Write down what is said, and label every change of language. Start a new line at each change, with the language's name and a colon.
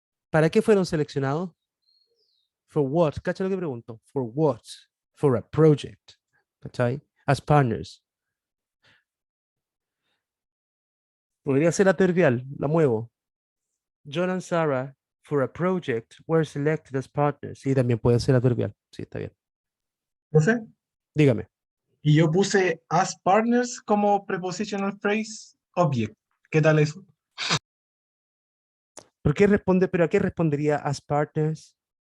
Spanish: ¿Para qué fueron seleccionados?
English: For what?
Spanish: ¿Cacha lo que pregunto?
English: For what? For a project.
Spanish: ¿Cachai?
English: As partners.
Spanish: Podría ser adverbial, la muevo.
English: John and Sarah, for a project, were selected as partners.
Spanish: Sí, también puede ser adverbial. Sí, está bien. Profe, Dígame. y yo puse
English: as partners
Spanish: como prepositional phrase object. ¿Qué tal eso? ¿Pero a qué respondería
English: as partners?